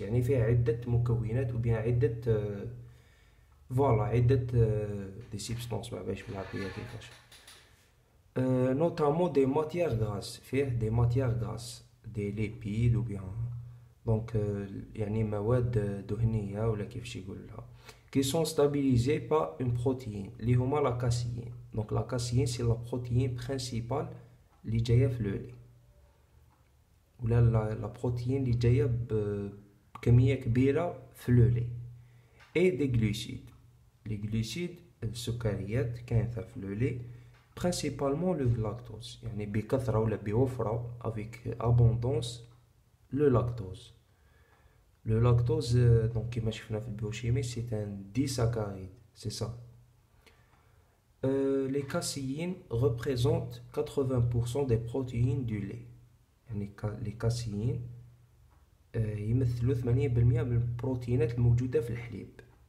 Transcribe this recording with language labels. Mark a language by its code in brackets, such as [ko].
[ar] يعني فيه عدة مكونات ou bien عدة voilà عدة [fr] des substances [ar] ما باش بالعربية كيفاش. [fr] Notamment des matières grasses. فيه des matières grasses, des lipides ou bien donc [ar] يعني مواد دهنية ولا كيفاش يقول لها, [fr] qui sont stabilisés par une protéine [ar] اللي هما [fr] la caséine. Donc la caséine c'est la protéine principale [ar] اللي جايه في [fr] le lait, ولا la protéine [ar] اللي جايه بكميه كبيره في [fr] le lait. Et des glucides. Les glucides [ar] السكريات كاينه في [fr] le lait, principalement le lactose, [ar] يعني بكثره ولا بوفره [fr] avec abondance le lactose. Le lactose, donc [ar] كما شفنا في البيوشيمي, [fr] c'est un disaccharide, c'est ça. Les caséines représentent 80% des protéines du lait. [ar] يعني les caséines يمثلوا 80% من البروتينات الموجودة في الحليب.